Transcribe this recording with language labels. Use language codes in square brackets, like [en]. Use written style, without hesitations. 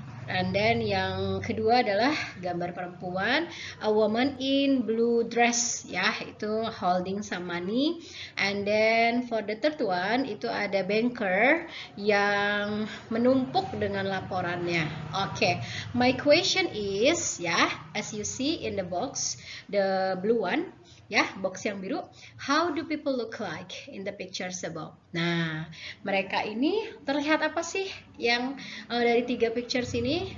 [id] And then yang kedua adalah gambar perempuan, [en] a woman in blue dress [id] ya, itu [en] holding some money. [id] And then [en] for the third one [id] itu ada banker yang menumpuk dengan laporannya. [en] Okay, my question is ya, as you see in the box, the blue one ya, [id] box yang biru, [en] how do people look like in the pictures above? [id] Nah, mereka ini terlihat apa sih yang dari 3 pictures ini?